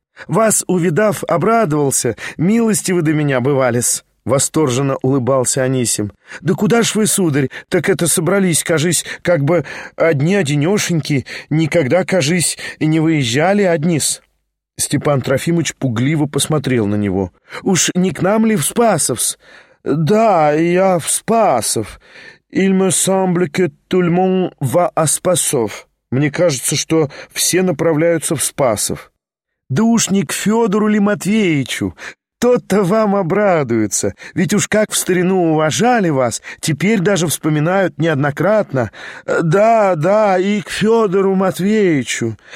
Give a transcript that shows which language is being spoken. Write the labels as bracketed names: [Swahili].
[Russian] Вас, увидав, обрадовался. Милости вы до меня бывали-с», — восторженно улыбался Анисим. «Да куда ж вы, сударь, так это собрались, кажись, как бы одни-одинешеньки, никогда, кажись, не выезжали одни-с». Степан Трофимович пугливо посмотрел на него. «Уж не к нам ли в Спасов-с?» «Да, я в Спасов. [French] Il me semble que tout le monde va à Spasov». [Russian] «Мне кажется, что все направляются в Спасов». «Да уж не к Федору ли Матвеичу? Тот-то вам обрадуется. Ведь уж как в старину уважали вас, теперь даже вспоминают неоднократно. Да, да, и к Федору Матвеичу.